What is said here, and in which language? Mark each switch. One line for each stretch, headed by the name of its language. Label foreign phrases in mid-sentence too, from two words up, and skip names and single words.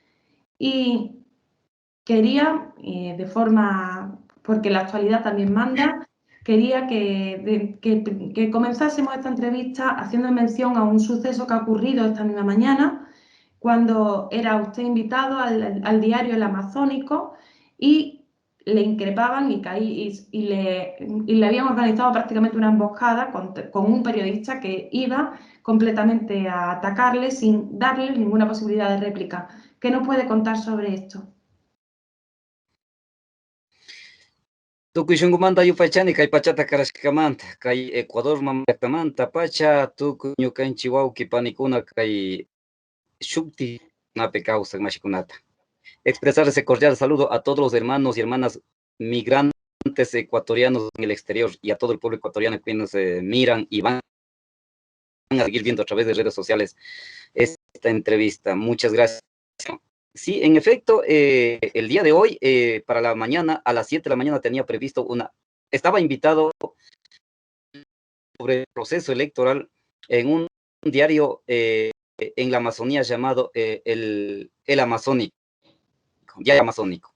Spanish: Y quería, porque la actualidad también manda, quería que comenzásemos esta entrevista haciendo mención a un suceso que ha ocurrido esta misma mañana, cuando era usted invitado al diario El Amazónico y le increpaban y le habían organizado prácticamente una emboscada con un periodista que iba completamente a atacarle sin darle ninguna posibilidad de réplica. ¿Qué nos puede contar sobre esto?
Quechua: Tukuy shunkumanta yupaychani kay pachata karashkamanta kay Ecuador llaqtamanta pacha tukuy ñukanchik wawqi panikuna kay shukti napi kawsaq mashikunata.
Spanish: Expresar ese cordial saludo a todos los hermanos y hermanas migrantes ecuatorianos en el exterior y a todo el pueblo ecuatoriano que nos miran y van a seguir viendo a través de redes sociales esta entrevista. Muchas gracias. Sí, en efecto, el día de hoy, para la mañana, a las 7 de la mañana tenía previsto estaba invitado sobre el proceso electoral en un diario en la Amazonía llamado el Amazónico, Diario Amazónico.